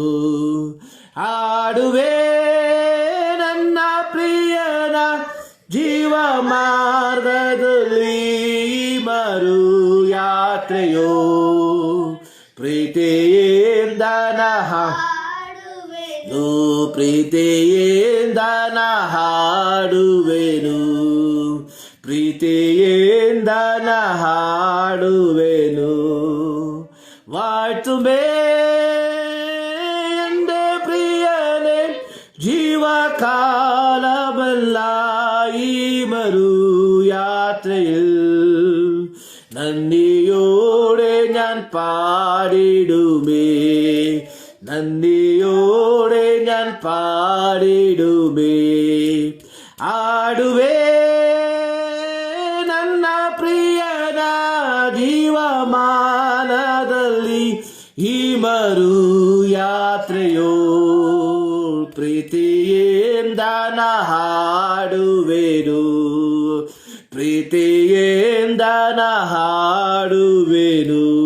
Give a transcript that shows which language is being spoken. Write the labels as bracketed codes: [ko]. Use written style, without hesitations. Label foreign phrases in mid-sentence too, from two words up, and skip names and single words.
[kn] ಹಾಡುವೆ ನನ್ನ ಪ್ರಿಯನ ಜೀವ ಮಾರ್ಗದಲ್ಲಿ ಮರು ಯಾತ್ರೆಯೋ. ಪ್ರೀತಿಯಿಂದ ನಾ ಹಾಡುವೆನು, ಪ್ರೀತಿಯಿಂದ ನಾ ಹಾಡುವೆನು, ಪ್ರೀತಿಯಿಂದ ನಾ ಹಾಡುವೆನು. [ml] வாழ்த்துமே എൻ്റെ പ്രിയനെ ജീവകാലമല്ല ഈ മരു യാത്രയിൽ. നന്ദിയോടെ ഞാൻ പാടിടുമേ, നന്ദിയോടെ ഞാൻ പാടിടുമേ. [kn] ആടുവേ ನನ್ನ ಪ್ರಿಯನ ಜೀವಮಾನದಲ್ಲಿ ಈ ಮರು ಯಾತ್ರೆಯೋ. ಪ್ರೀತಿಯಿಂದ ನಾ ಹಾಡುವೆನು, ಪ್ರೀತಿಯಿಂದ ನಾ ಹಾಡುವೆನು.